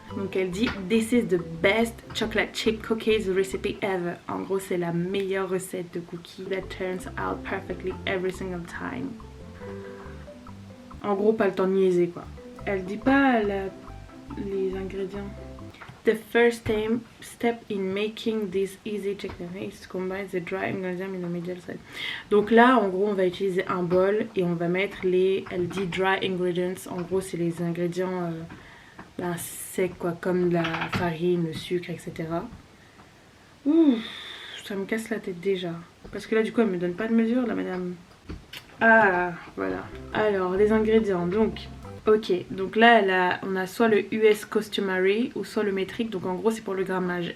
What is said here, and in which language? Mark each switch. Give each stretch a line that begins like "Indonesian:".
French: Donc elle dit
English: "This is the best chocolate chip cookies recipe ever".
French: En gros c'est la meilleure recette de cookies
English: that turns out perfectly every single time.
French: En gros pas le temps de niaiser quoi. Elle dit pas les ingrédients.
English: The first step in making this easy chicken is to combine the dry ingredients in the middle side.
French: Donc là, en gros, on va utiliser un bol et on va mettre elle dit
English: dry ingredients.
French: En gros, c'est les ingrédients secs quoi, comme la farine, le sucre, etc. Ouh, ça me casse la tête déjà. Parce que là, du coup, elle me donne pas de mesure, la madame. Ah, voilà. Alors, les ingrédients, donc... Ok, donc là on a soit le US Customary ou soit le métrique, donc en gros c'est pour le grammage.